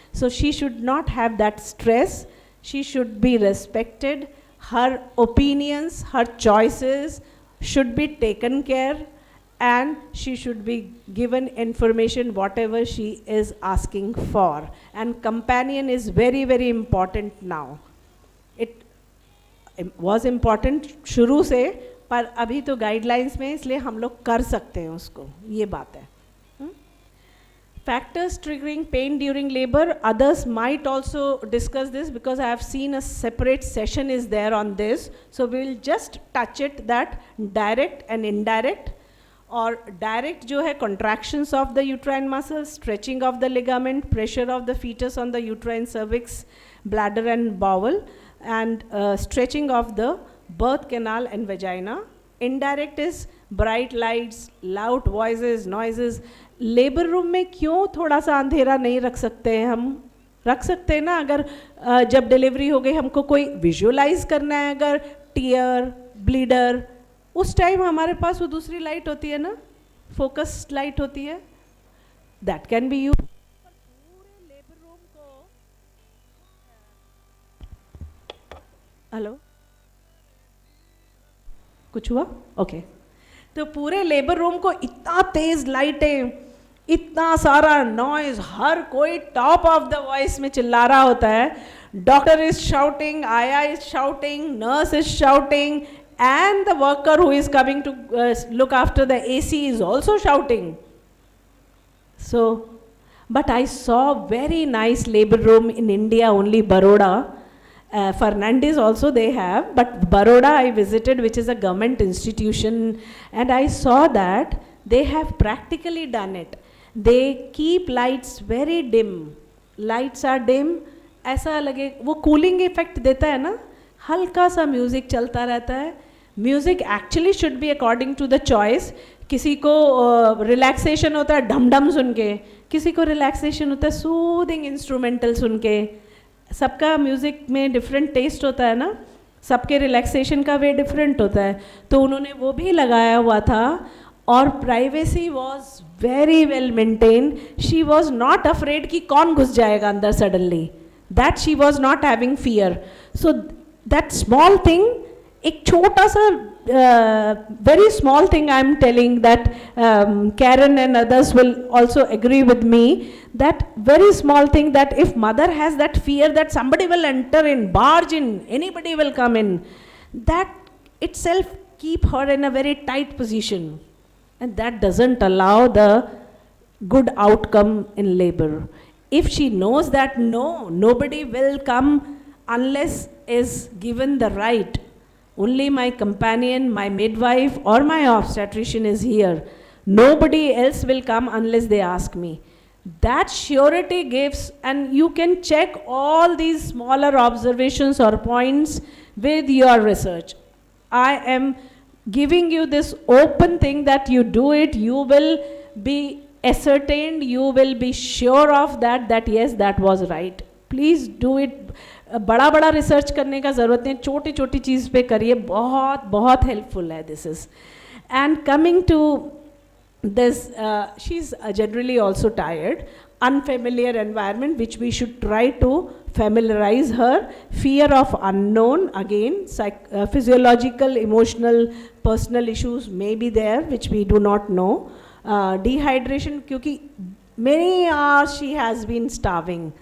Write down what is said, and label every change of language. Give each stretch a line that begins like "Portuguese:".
English: So she should not have that stress. She should be respected. Her opinions, her choices should be taken care, and she should be given information whatever she is asking for. And companion is very, very important now. It was important
Hindi: शुरू से, पर अभी तो guidelines में, इसलिए हम लोग कर सकते हैं उसको, ये बात है.
English: Factors triggering pain during labor, others might also discuss this because I have seen a separate session is there on this. So we will just touch it, that direct and indirect. Or direct जो है contractions of the uterine muscles, stretching of the ligament, pressure of the fetus on the uterine cervix, bladder and bowel, and stretching of the birth canal and vagina. Indirect is bright lights, loud voices, noises.
Hindi: Labour room में क्यों थोड़ा सा अंधेरा नहीं रख सकते हैं? हम रख सकते हैं ना. अगर जब डिलीवरी हो गई हमको कोई विजुअलाइज करना है, अगर टीयर ब्लीडर, उस टाइम हमारे पास वो दूसरी लाइट होती है ना, फोकस लाइट होती है,
English: That can be use.
Hindi: पूरे लेबर रूम को, हेलो, कुछ हुआ? ओके. तो पूरे लेबर रूम को इतना तेज लाइटें, इतना सारा नॉइज, हर कोई
English: top of the voice
Hindi: में चिल्ला रहा होता है.
English: Doctor is shouting, आया is shouting, nurse is shouting, and the worker who is coming to look after the AC is also shouting. So, but I saw very nice labor room in India, only Baroda. Fernandez also they have, but Baroda I visited, which is a government institution, and I saw that they have practically done it. They keep lights very dim. Lights are dim,
Hindi: ऐसा लगे वो cooling effect देता है ना, हल्का सा music चलता रहता है.
English: Music actually should be according to the choice.
Hindi: किसी को रिलैक्सेशन होता है ढम ढम सुन के, किसी को रिलैक्सेशन होता है सूदिंग इंस्ट्रूमेंटल सुन के. सबका म्यूज़िक में डिफरेंट टेस्ट होता है ना, सबके रिलैक्सेशन का वे डिफरेंट होता है. तो उन्होंने वो भी लगाया हुआ था, और
English: Privacy was very well maintain. She was not afraid
Hindi: कि कौन घुस जाएगा अंदर suddenly.
English: That she was not having fear. So that small thing,
Hindi: एक छोटा सा
English: very small thing I am telling that Karen and others will also agree with me, that very small thing, that if mother has that fear that somebody will enter in, barge in, anybody will come in, that itself keep her in a very tight position, and that doesn't allow the good outcome in labor. If she knows that no, nobody will come unless is given the right, only my companion, my midwife or my obstetrician is here, nobody else will come unless they ask me. That surety gives, and you can check all these smaller observations or points with your research. I am giving you this open thing that you do it, you will be ascertained, you will be sure of that, that yes, that was right. Please do it.
Hindi: बड़ा बड़ा research करने का ज़रूरत नहीं, छोटी छोटी चीज़ पे करिए, बहुत बहुत हेल्पफुल है
English: This is. And coming to this, she is generally also tired. unfamiliar environment, which we should try to familiarize her. Fear of unknown, again, physiological, emotional, personal issues may be there, which we do not know. Dehydration,
Hindi: क्योंकि
English: many hours she has been starving.